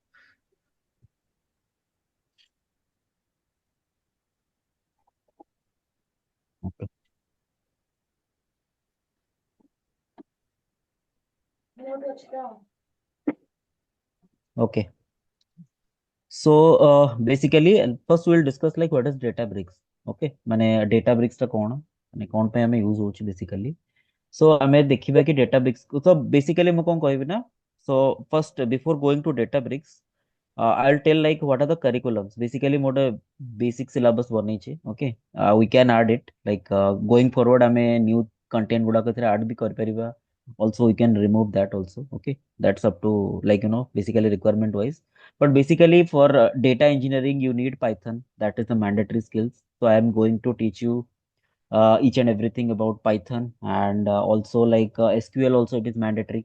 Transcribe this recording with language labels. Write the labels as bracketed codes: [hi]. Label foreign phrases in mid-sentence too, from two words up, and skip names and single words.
[en] Okay. Okay. So basically, first we'll discuss like what is Databricks. [or] Okay, ମାନେ Databricks ଟା କଣ, ମାନେ କଣ ପାଇଁ ଆମେ ୟୁଜ ହଉଛି basically. So ଆମେ ଦେଖିବା କି Databricks କୁ, ତ basically ମୁଁ କଣ କହିବି ନା, [en] so first before going to Databricks, I'll tell like what are the curriculums. Basically [or] ମୁଁ ଗୋଟେ [en] basic syllabus ବନେଇଛି. Okay, we can add it like going forward ଆମେ new content [or] ଗୁଡାକ ଏଥିରେ [en] add [or] ବି କରିପାରିବା. [en] Also we can remove that also. Okay, that's up to like basically requirement wise. But basically for data engineering you need Python, that is the mandatory skills. So I am going to teach you each and everything about Python, and also like SQL also it is mandatory.